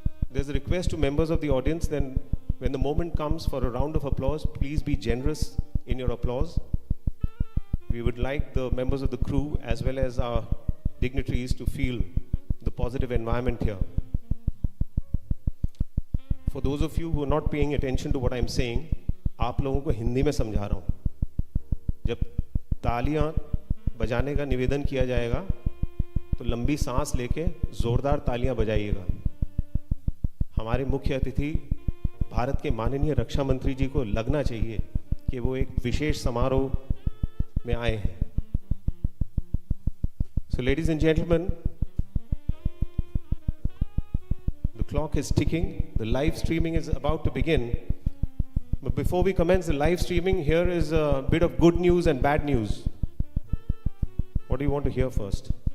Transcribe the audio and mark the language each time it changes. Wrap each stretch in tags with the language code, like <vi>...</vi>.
<en>There's a request to members of the audience, then when the moment comes for a round of applause, please be generous in your applause. We would like the members of the crew as well as our dignitaries to feel the positive environment here. For those of you who are not paying attention to what I'm saying,</en> <hi>आप लोगों को हिंदी में समझा रहा हूँ। जब तालियां बजाने का निवेदन किया जाएगा, तो लंबी सांस लेके जोरदार तालियां बजाइएगा। हमारे मुख्य अतिथि भारत के माननीय रक्षा मंत्री जी को लगना चाहिए कि वो एक विशेष समारोह में आए हैं।</hi> <en>So ladies and gentlemen, the clock is ticking. The live streaming is about to begin. But before we commence the live streaming, here is a bit of good news and bad news. What do you want to hear first?</en>